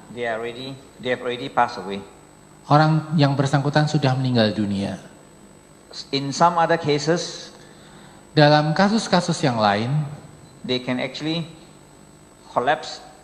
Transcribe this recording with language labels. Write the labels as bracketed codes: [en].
[en] they have already passed away. [id] orang yang bersangkutan sudah meninggal dunia. [en] In some other cases, [id] Dalam kasus-kasus yang lain, [en] they can actually collapse.